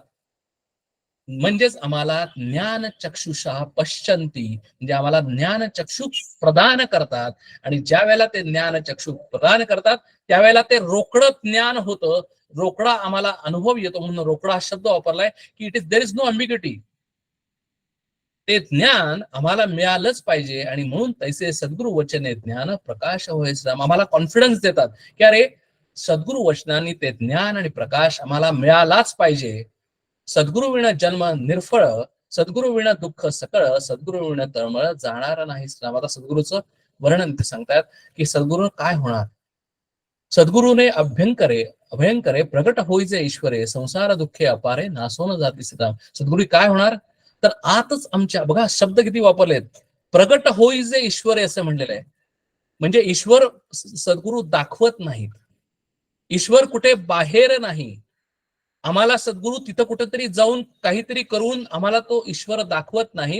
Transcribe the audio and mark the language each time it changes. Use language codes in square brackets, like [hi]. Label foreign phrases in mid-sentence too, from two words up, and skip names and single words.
[mr] म्हणजेच आम्हाला [sa] ज्ञान चक्षुषा पश्यंती, [mr] म्हणजे आम्हाला ज्ञान चक्षु प्रदान करतात. आणि ज्या वेळेला ते ज्ञान चक्षु प्रदान करतात त्यावेळेला ते रोकडं ज्ञान होतं, रोकडा आम्हाला अनुभव येतो. म्हणून रोकडा हा शब्द वापरलाय की [en] it is there is no ambiguity. [mr] ते ज्ञान आम्हाला मिळालंच पाहिजे. आणि म्हणून तैसे सद्गुरु वचने ज्ञान प्रकाश होय श्रीराम. आम्हाला कॉन्फिडन्स देतात की अरे सद्गुरु वचनांनी ते ज्ञान आणि प्रकाश आम्हाला मिळालाच पाहिजे. सद्गुरु विण जन्म निर्फळ, सद्गुरु विण दुःख सकळ, सद्गुरु विण तळमळ जाणार नाही श्रीराम. आता सद्गुरूचं वर्णन ते सांगतात की सद्गुरू काय होणार. सद्गुरूने अभयंकरे प्रगट होईचे ईश्वरे, संसार दुःखे अपारे नासोन जाती श्रीराम. सद्गुरू काय होणार तर आतच आमच्या, बघा शब्द किती वापरलेत, प्रगट होईचे ईश्वरे असं म्हणलेलं आहे. म्हणजे ईश्वर सद्गुरू दाखवत नाहीत, ईश्वर कुठे बाहेर नाही. आम्हाला सद्गुरू तिथं कुठेतरी जाऊन काहीतरी करून आम्हाला तो ईश्वर दाखवत नाहीत.